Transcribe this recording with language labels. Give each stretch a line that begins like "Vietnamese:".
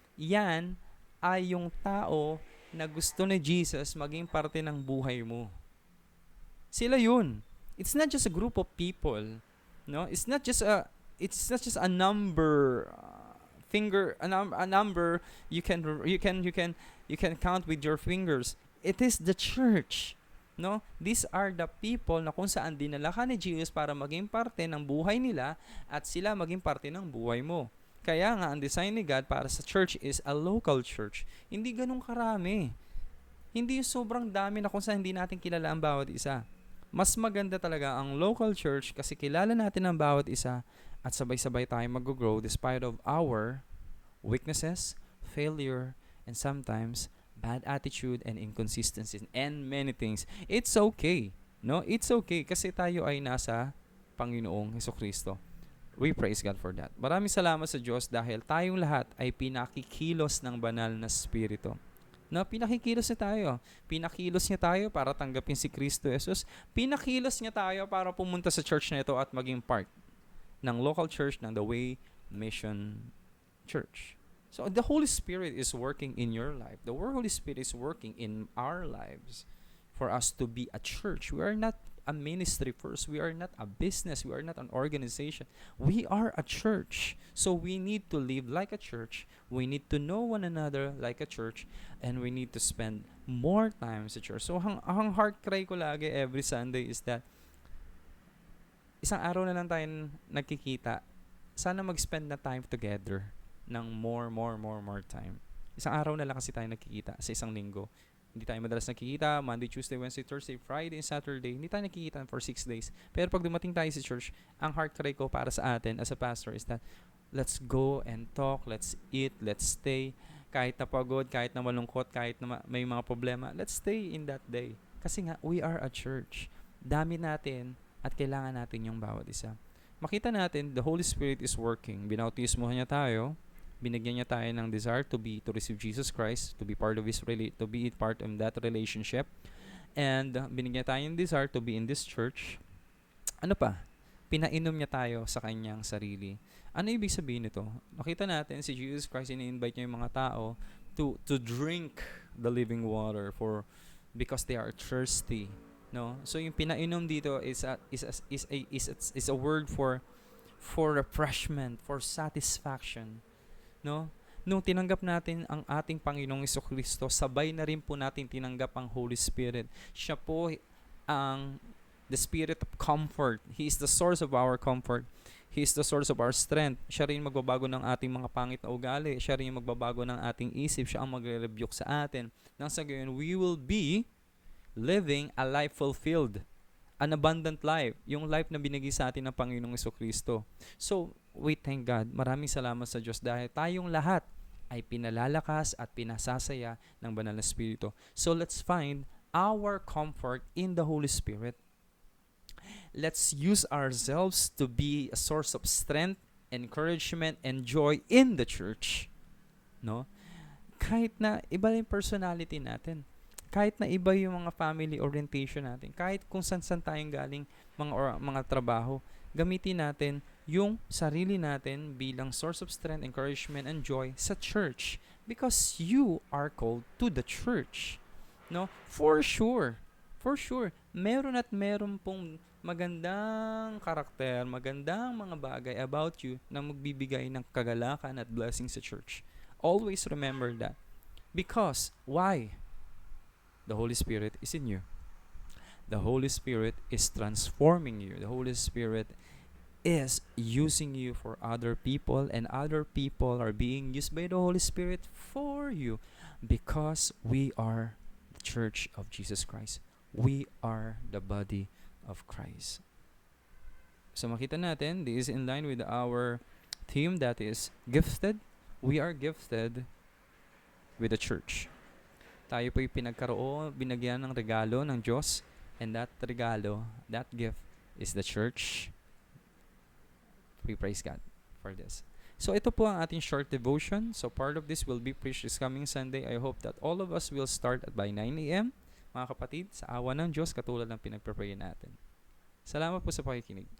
Filipino: Yan ay yung tao na gusto ni Jesus maging parte ng buhay mo. Sila yun.
English: It's not just a group of people. No, it's not just a number, a number you can count with your fingers. It is the church. No, these are the people
Filipino: na kung saan dinala ka ni Jesus para maging parte ng buhay nila at sila maging parte ng buhay mo. Kaya nga ang design ni God para sa church
English: is a local church.
Filipino: Hindi ganun karami. Hindi yung sobrang dami na kung saan hindi natin kilala ang bawat isa. Mas maganda talaga ang local church kasi kilala natin ang bawat isa at sabay-sabay tayo mag-grow
English: despite of our weaknesses, failure, and sometimes bad attitude and inconsistencies and many things. It's okay. No? It's okay
Filipino: kasi tayo ay nasa Panginoong Hesukristo.
English: We praise God for that.
Filipino: Maraming salamat sa Diyos dahil tayong lahat ay pinakikilos ng banal na Espiritu. No, pinakikilos niya tayo. Pinakilos niya tayo para tanggapin si Kristo Jesus. Pinakilos niya tayo para pumunta sa church na ito at maging part ng local church ng The Way Mission Church.
English: So the Holy Spirit is working in your life. The Holy Spirit is working in our lives for us to be a church. We are not a ministry first. We are not a business. We are not an organization. We are a church. So we need to live like a church. We need to know one another like a church. And we need to spend more time sa church.
Filipino: So ang heart cry ko lagi every Sunday is that isang araw na lang tayo nagkikita. Sana mag-spend na time together ng more time. Isang araw na lang kasi tayo nagkikita sa isang linggo. Hindi tayo madalas nakikita, Monday, Tuesday, Wednesday, Thursday, Friday, Saturday. Hindi tayo nakikita for 6 days. Pero pag dumating tayo sa church, ang heart cry ko para sa atin as a pastor is that
English: let's go and talk, let's eat, let's stay.
Filipino: Kahit na pagod, kahit na malungkot, kahit na may mga problema,
English: let's stay in that day.
Filipino: Kasi nga,
English: we are a church.
Filipino: Dami natin at kailangan natin yung bawat isa. Makita natin,
English: the Holy Spirit is working.
Filipino: Binautismohan niya tayo. Binigyan niya tayo ng
English: desire to receive Jesus Christ, to be part of that relationship. And
Filipino: binigyan tayo ng
English: desire to be in this church.
Filipino: Ano pa? Pinainom niya tayo sa kanyang sarili. Ano ibig sabihin nito? Nakita natin si
English: Jesus Christ,
Filipino: ini-invite niya yung mga tao
English: to drink the living water because they are thirsty. No? So
Filipino: yung pinainom dito
English: is a word for refreshment, for satisfaction.
Filipino: No? Nung tinanggap natin ang ating Panginoong Hesukristo, sabay na rin po natin tinanggap ang Holy Spirit. Siya po ang the Spirit of comfort.
English: He is the source of our comfort. He is the source of our strength.
Filipino: Siya rin magbabago ng ating mga pangit na ugali. Siya rin magbabago ng ating isip. Siya ang magre-rebuke sa atin. Nang sa gayon,
English: we will be living a life fulfilled. An abundant life.
Filipino: Yung life na binigay sa atin ng Panginoong Hesukristo.
English: So, we thank God.
Filipino: Maraming salamat sa Diyos dahil tayong lahat ay pinalalakas at pinasasaya ng Banal na Espiritu.
English: So, let's find our comfort in the Holy Spirit. Let's use ourselves to be a source of strength, encouragement, and joy in the church.
Filipino: No? Kahit na iba yung personality natin. Kahit na iba yung mga family orientation natin. Kahit kung saan tayong galing mga trabaho. Gamitin natin yung sarili natin bilang
English: source of strength, encouragement, and joy
Filipino: sa church.
English: Because you are called to the church. No? For sure.
Filipino: Meron pong magandang karakter, magandang mga bagay about you na magbibigay ng kagalakan at blessing sa church.
English: Always remember that. Because, why? The Holy Spirit is in you. The Holy Spirit is transforming you. The Holy Spirit is using you for other people, and other people are being used by the Holy Spirit for you because we are the Church of Jesus Christ. We are the body of Christ.
Filipino: So makita natin,
English: this is in line with our theme that is gifted. We are gifted with the church.
Filipino: Tayo po'y binagyan ng regalo ng Diyos, and that regalo,
English: that gift is the church. We praise God for this.
Filipino: So ito po ang ating short devotion.
English: So part of this will be preached this coming Sunday. I hope that all of us will start by 9 a.m.
Filipino: Mga kapatid, sa awa ng Diyos, katulad ng pinagpapray natin. Salamat po sa pakikinig.